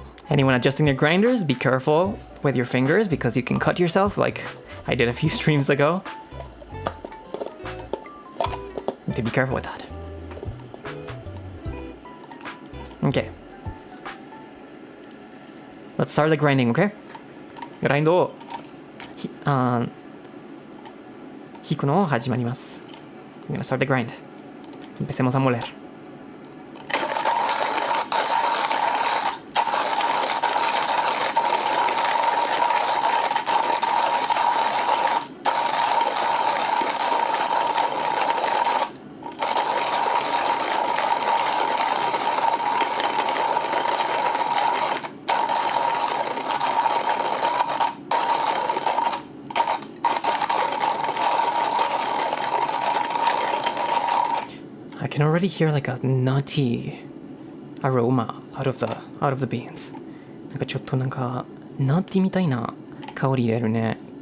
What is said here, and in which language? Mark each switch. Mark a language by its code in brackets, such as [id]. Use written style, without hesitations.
[en] Anyone adjusting their grinders, be careful with your fingers because you can cut yourself like I did a few streams ago. You need to be careful with that. Okay. Let's start the grinding, okay? [ja] グラインドを引くのを始まります。 [en] I'm gonna start the grind. [es] Empecemos a moler. [en] I can already hear like a nutty aroma out of the beans. [ja] なんかちょっとなんかナッティみたいな香り出るね。